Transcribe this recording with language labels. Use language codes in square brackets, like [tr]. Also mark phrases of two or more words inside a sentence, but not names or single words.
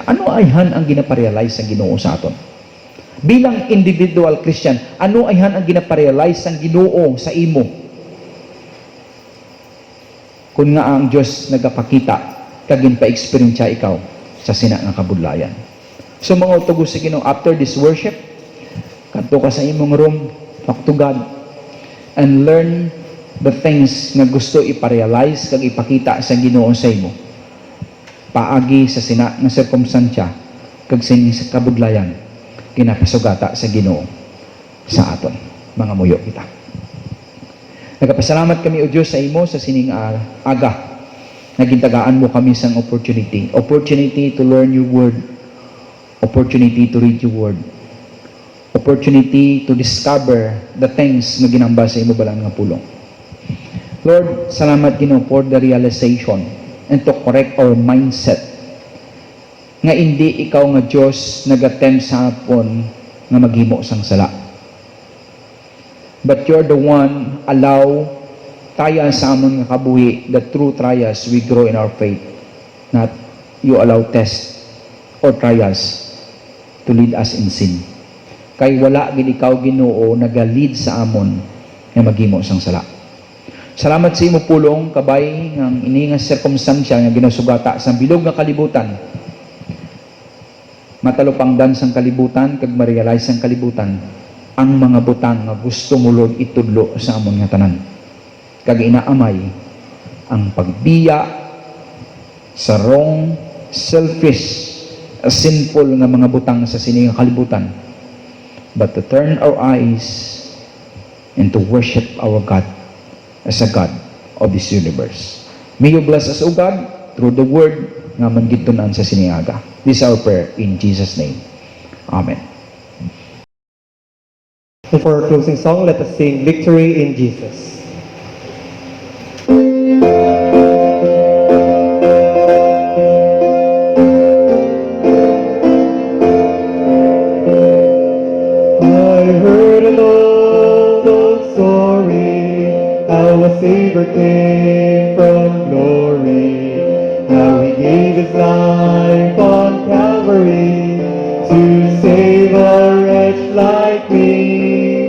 [hil] Ano ayhan ang ginaparealize sa Ginoo sa aton? Bilang individual Christian, ano ayhan ang ginaparealize sa Ginoo sa imo? Kung nga ang Diyos nagapakita kag ginpa-experience ikaw sa sina nga kabudlayan. So mga utugos sa Ginoo, [en] after this worship, [hil] kadto ka sa imong room, [en] talk to God, and learn the things [hil] nga gusto iparealize kag ipakita sa Ginoo sa imo. Paagi sa sina nga circumstansya kag sa kabudlayan kinapasugata sa Ginoo sa aton. Mga muyo kita. Nagapasalamat kami o Diyos sa imo sa sining aga. Nagintagaan mo kami sang opportunity. [en] Opportunity to learn your word. Opportunity to read your word. Opportunity to discover the things [hil] na ginamba sa imo balang nga pulong. Lord, salamat Ginoo [en] for the realization and to correct our mindset [hil] nga hindi ikaw nga Diyos nag-attempt sa hapon nga maghimo sang sala. [en] But you're the one allow trials [hil] sa amon nga kabuhi, [en] the true trials we grow in our faith. Not you allow tests or trials to lead us in sin. [hil] Kay wala gid ikaw Ginoo naga-lead sa amon nga maghimo sang sala. Salamat sa imo pulong kabay ng ini nga circumstansya nga ginasugata sa bilog nga kalibutan. Matalupangdan sang kalibutan kag ma-realize sang kalibutan ang mga butang nga gusto mulod itudlo sa amon nga tanan. Kag inaamay ang pagbiya sa [en] wrong, selfish, sinful [hil] nga mga butang sa sining kalibutan, [en] but to turn our eyes and to worship our God as a God of this universe. May you bless us, O God, through the word [hil] nga mangitunan sa siniaga. [en] This is our prayer in Jesus' name. Amen. And for our closing song, let us sing Victory in Jesus. I heard an old story, how a Savior came from glory, how He gave His life on Calvary to save a wretch like me.